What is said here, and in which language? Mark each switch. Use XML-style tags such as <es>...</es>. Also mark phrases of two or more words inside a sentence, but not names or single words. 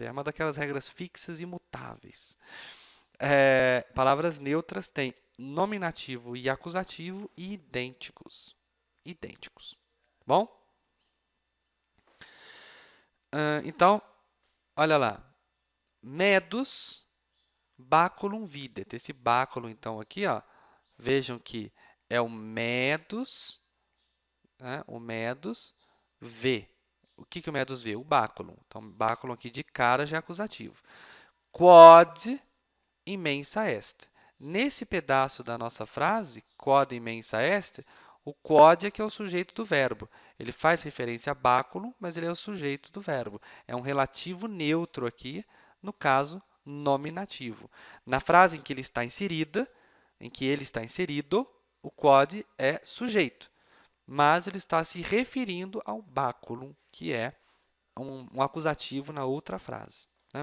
<pt>É uma daquelas regras fixas e imutáveis. Palavras neutras têm nominativo e acusativo idênticos. Idênticos. Bom? Então, olha lá.</pt> <la>Medos, baculum videt.</la> <pt>Esse báculum, então, aqui, ó, vejam que é o medos, né? O medos vê. O que o medos vê? O báculum. Então, báculum aqui de cara já é acusativo.</pt> <la>Quod immensa est.</la> <pt>Nesse pedaço da nossa frase,</pt> <la>quod immensa est,</la> <pt>o quod é que é o sujeito do verbo. Ele faz referência a báculum, mas ele é o sujeito do verbo. É um relativo neutro aqui, no caso, nominativo. Na frase em que ele está inserida, em que ele está inserido, o quod é sujeito, mas ele está se referindo ao báculum, que é um acusativo na outra frase, né?</pt>